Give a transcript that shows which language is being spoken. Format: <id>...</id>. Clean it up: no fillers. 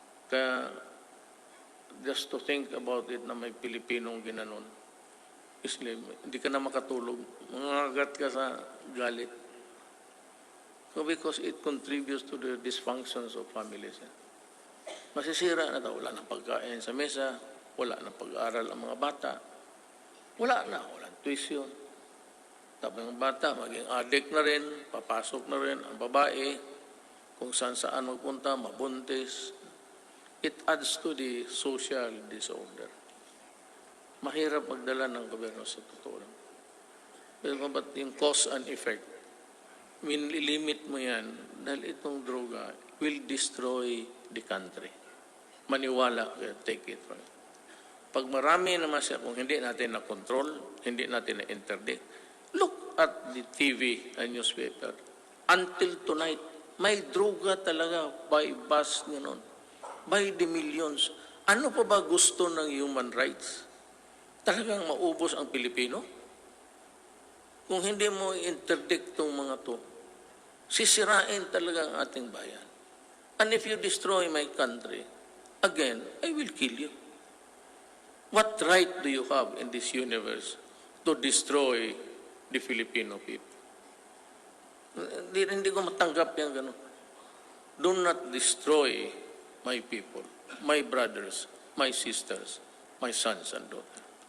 <tl>Kaya,</tl> <en>just to think about it</en> <tl>na may Pilipinong ginanon, slave, hindi ka na makatulog. Mangagat ka sa galit.</tl> <en>So because it contributes to the dysfunctions of families.</en> <tl>Masisira na ito. Wala na pagkain sa mesa, wala na pag-aaral ang mga bata, walang tuition. Tapos ang bata, maging addict na rin, papasok na rin ang babae, kung saan magpunta, mabuntis.</tl> <en>It adds to the social disorder.</en> <tl>Mahirap magdala ng gobyerno sa totoo lang. Pero ba't yung</tl> <en>cause and effect,</en> <tl>limit mo yan dahil itong droga</tl> <en>will destroy the country.</en> <tl>Maniwala,</tl> <en>take it from it.</en> <tl>Pag marami naman siya, kung hindi natin na-control, hindi natin na-interdict,</tl> <en>look at the TV and newspaper.</en> <tl>Until tonight, may droga talaga by bus gano'n.</tl> <en>By the millions.</en> <tl>Ano pa ba gusto ng human rights? Talagang maubos ang Pilipino? Kung hindi mo interdict itong mga to, sisirain talaga ang ating bayan.</tl> <en>And if you destroy my country, again, I will kill you. What right do you have in this universe to destroy the Filipino people?</en> <tl>Hindi ko matanggap yan gano'n.</tl> <en>Do not destroy my people, my brothers, my sisters, my sons and daughters.</en>